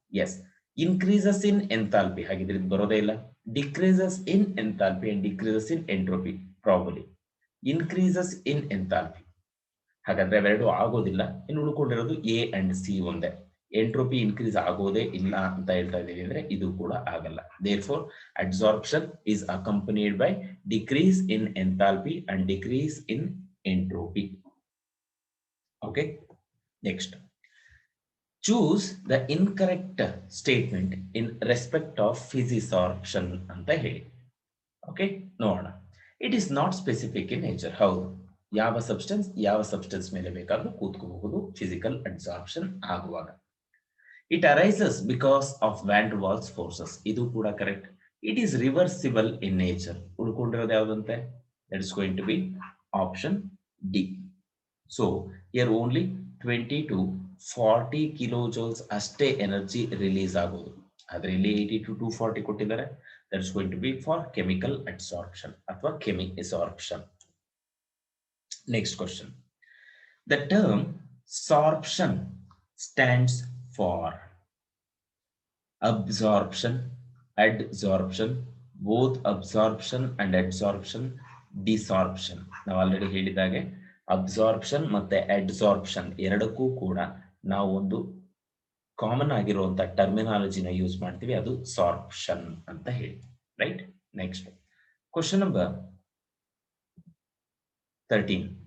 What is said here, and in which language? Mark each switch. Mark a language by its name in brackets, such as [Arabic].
[English] yes, increases in enthalpy, [Kannada] ಹಾಗಿದ್ರೆ ಇದು ಬರೋದೇ ಇಲ್ಲ. [English] Decreases in enthalpy and decreases in entropy, probably increases in enthalpy. [Kannada] ಹಾಗಾದ್ರೆ ಅವೆರಡು ಆಗೋದಿಲ್ಲ. ಇನ್ನು ಉಳ್ಕೊಂಡಿರೋದು ಎ ಅಂಡ್ ಸಿ ಒಂದೇ. ಎಂಟ್ರೋಪಿ ಇನ್ಕ್ರೀಸ್ ಆಗೋದೇ ಇಲ್ಲ ಅಂತ ಹೇಳ್ತಾ ಇದೀವಿ ಅಂದ್ರೆ ಇದು ಕೂಡ ಆಗಲ್ಲ. [English] Therefore adsorption is accompanied by decrease in enthalpy and decrease in entropy. Okay, next, choose the incorrect statement in respect of physisorption [Kannada] ಅಂತ ಹೇಳಿ. ಓಕೆ, ನೋಡೋಣ. [English] It is not specific in nature. [Kannada] ಹೌದು, ಯಾವ ಸಬ್ಸ್ಟೆನ್ಸ್ ಮೇಲೆ ಬೇಕಾದ್ರೂ ಕೂತ್ಕೋಬಹುದು ಫಿಸಿಕಲ್ ಅಡ್ಸಾರ್ಪ್ಷನ್ ಆಗುವಾಗ. [English] it arises because of van der Waals forces, [Kannada] ಇದು ಕೂಡ correct. [English] it is reversible in nature, [Kannada] ಉಳ್ಕೊಂಡಿರೋದು ಯಾವುದಂತೆ? [English] That is going to be option D. So here only 20 to 40 kilo joules ಅಷ್ಟೇ energy release ಆಗೋದು. [Kannada] ಆದ್ರೆ ಇಲ್ಲಿ [English] 80 to 240 [Kannada] ಕೊಟ್ಟಿದ್ದಾರೆ. [English] That's going to be for chemical adsorption [Kannada] ಅಥವಾ [English] chemisorption. Next question. The term sorption stands for absorption, adsorption, both absorption and adsorption, desorption. [Kannada] ನಾವು already ಹೇಳಿದಾಗೆ absorption ಮತ್ತೆ adsorption ಎರಡಕ್ಕೂ ಕೂಡ ನಾವು ಒಂದು ಕಾಮನ್ ಆಗಿರುವಂತ ಟರ್ಮಿನಾಲಜಿನ ಯೂಸ್ ಮಾಡ್ತೀವಿ, ಅದು ಸಾರ್ಪ್ಷನ್ ಅಂತ ಹೇಳಿ, ರೈಟ್. [English] Next question number 13.